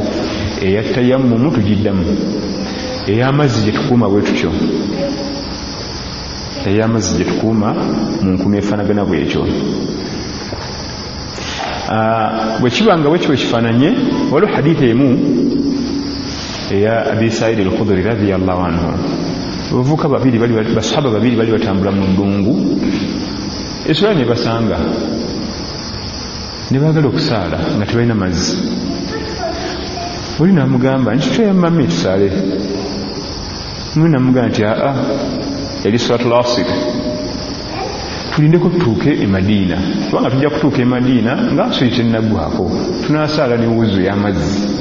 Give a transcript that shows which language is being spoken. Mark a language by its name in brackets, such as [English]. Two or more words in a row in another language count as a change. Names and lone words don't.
[Ganda] Eyattayamumu tugiddamu, ey'amazzi gye tukuuma bwe tutyo, ey'amazzi gye tukuuma mu nkumi efaanagana bwekyo. Bwe kibanga bwe kiba kifaananye, waliwo hadithi emu eya Abi Sa'id al-Khudri [Arabic] رضي الله عنه. [Ganda] Bavuka babiri basahaba babiri bali batambula mu ddungu, eswala ne basanga ne baagala okusaala nga tebalina mazzi. Oli n'amugamba nti tweyamame tusaale, mwe n'amugamba nti yali [Arabic] صلاة العصر, [Ganda] tulindeko tutuuke e Madiina, kubanga tujja kutuuka e Madiina nga asiri tennaggwako, tunaasaala ne wuzu y'amazzi.